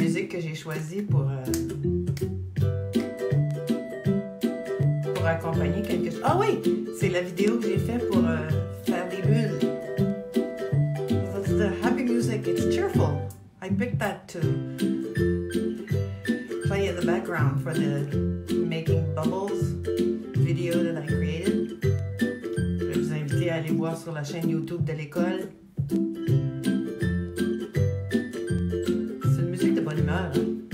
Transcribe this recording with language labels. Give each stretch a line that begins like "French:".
French: que j'ai choisi pour accompagner quelque chose. Ah oui, c'est la vidéo que j'ai faite pour faire des bulles.
English: That's the happy music. It's cheerful. I picked that to play in the background for the Making Bubbles video that I created.
French: Je vais vous inviter à aller voir sur la chaîne YouTube de l'école. C'est une musique de bonne humeur, hein?